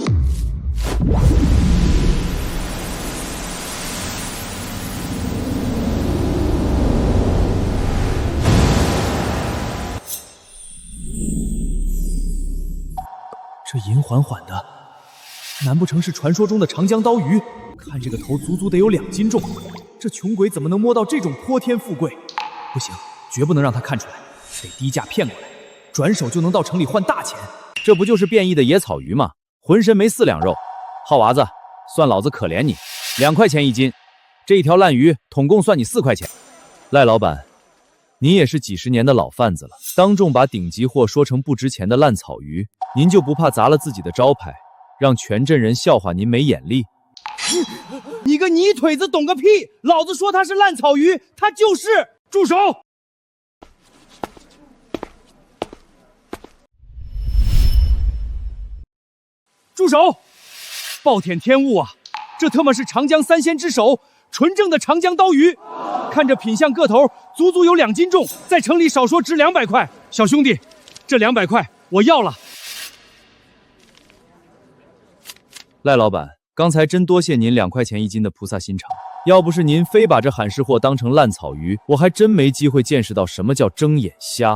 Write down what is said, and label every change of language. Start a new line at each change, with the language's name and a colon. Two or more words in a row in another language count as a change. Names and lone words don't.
Chinese: 这银緩緩的，難不成是傳說中的長江刀魚？看這個頭足足得有2斤重，這窮鬼怎麼能摸到這種潑天富貴？不行，絕不能讓他看出來，得低價騙過來，轉手就能到城裡換大錢。這不就是變異的野草魚嗎？渾身沒4兩肉。浩娃子，算老子可憐你，2塊錢1斤，這一條爛魚統共算你4塊錢。賴老闆，您也是幾十年的老販子了，當眾把頂級貨說成不值錢的爛草魚，您就不怕砸了自己的招牌，讓全鎮人笑話您沒眼力？你個泥腿子懂個屁！老子說它是爛草魚，它就是！住手！住手！暴殄天物啊！這他媽是長江3鮮之首，純正的長江刀魚，看着品相個頭，足足有2斤重，在城裡少說值200塊。小兄弟，這200塊我要了。賴老闆，剛才真多謝您2塊錢1斤的菩薩心腸，要不是您非把這罕事貨當成爛草魚，我還真沒機會見識到什麼叫睜眼瞎。